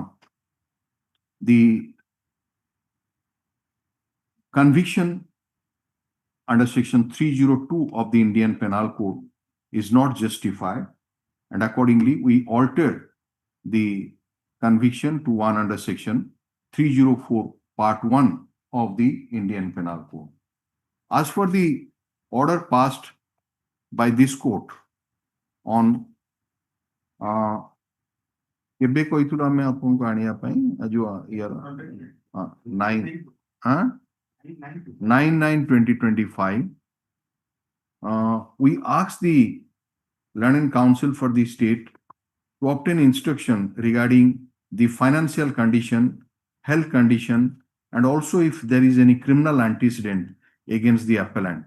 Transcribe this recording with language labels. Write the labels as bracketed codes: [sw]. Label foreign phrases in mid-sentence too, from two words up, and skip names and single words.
[en] the conviction under section 302 of the Indian Penal Code is not justified, and accordingly we alter the conviction to one under section 304 part 1 of the Indian Penal Code. As for the order passed by this court on [or] କେବେ କହିଥିଲୁ ଆମେ ଆପଣଙ୍କୁ ଆଣିବା ପାଇଁ ଯୋଉ ଇୟର [en] 9/9/2025, we asked the Learned Counsel for the state to obtain instruction regarding the financial condition, health condition, and also if there is any criminal antecedent against the appellant.